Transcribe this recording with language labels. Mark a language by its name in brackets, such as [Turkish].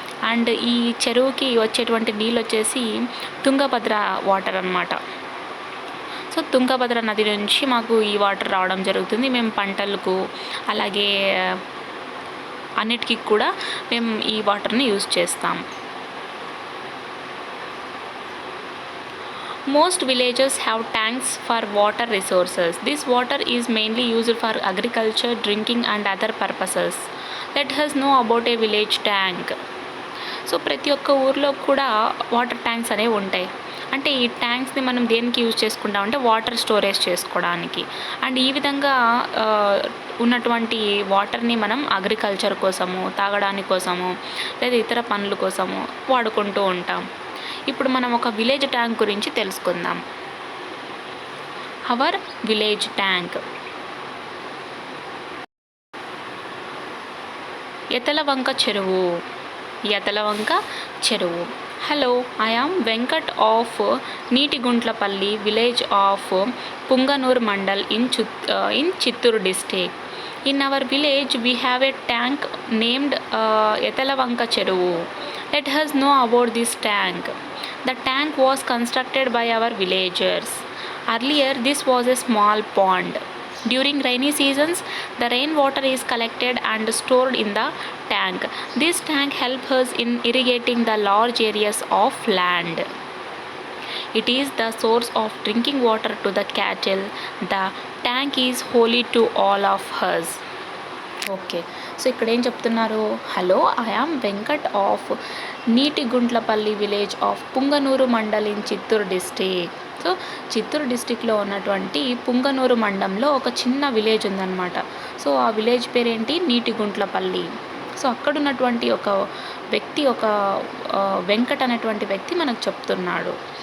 [Telugu] And ఈ చెరువుకి వచ్చేటువంటి నీళ్ళు వచ్చేసి తుంగభద్ర వాటర్ అన్నమాట. సో తుంగభద్ర నది నుంచి మాకు ఈ వాటర్ రావడం జరుగుతుంది. మేము పంటలకు అలాగే అన్నిటికీ కూడా మేము ఈ వాటర్ని యూజ్ చేస్తాం. [English] Most villages have tanks for water resources. This water is mainly used for agriculture, drinking and other purposes. Let us know about a village tank. [Telugu] So ప్రతి ఒక్క ఊర్లో కూడా వాటర్ ట్యాంక్స్ అనేవి ఉంటాయి. అంటే ఈ ట్యాంక్స్ని మనం దేనికి యూజ్ చేసుకుంటామంటే వాటర్ స్టోరేజ్ చేసుకోవడానికి. అండ్ ఈ విధంగా ఉన్నటువంటి వాటర్ని మనం అగ్రికల్చర్ కోసము, తాగడానికి కోసము, లేదా ఇతర పనుల కోసము వాడుకుంటూ ఉంటాం. ఇప్పుడు మనం ఒక విలేజ్ ట్యాంక్ గురించి తెలుసుకుందాం. [English] Our village tank. [Telugu] ఎతలవంక చెరువు. ఎతలవంక చెరువు. [English] Hello, I am Venkat of Neetiguntlapalli village of Punganur mandal in Chittoor district. In our village we have a tank named Etalavanka Cheruvu. Let us know about this tank. The tank was constructed by our villagers. Earlier this was a small pond. During rainy seasons the rainwater is collected and stored in the tank. This tank helps us in irrigating the large areas of land. It is the source of drinking water to the cattle. The tank is holy to all of us. [Telugu] Okay, so ఇక్కడ ఏం చెప్తున్నారు? [English] Hello, I am Venkat of Neetiguntlapalli village of Punganur mandal in Chittoor district. [Telugu] So Chittoor డిస్ట్రిక్ట్లో ఉన్నటువంటి పుంగనూరు మండలంలో ఒక చిన్న village ఉందన్నమాట. So ఆ విలేజ్ పేరేంటి? నీటిగుంట్లపల్లి. సో అక్కడ ఉన్నటువంటి ఒక వ్యక్తి, ఒక వెంకట్ అనేటువంటి వ్యక్తి మనకు చెప్తున్నాడు.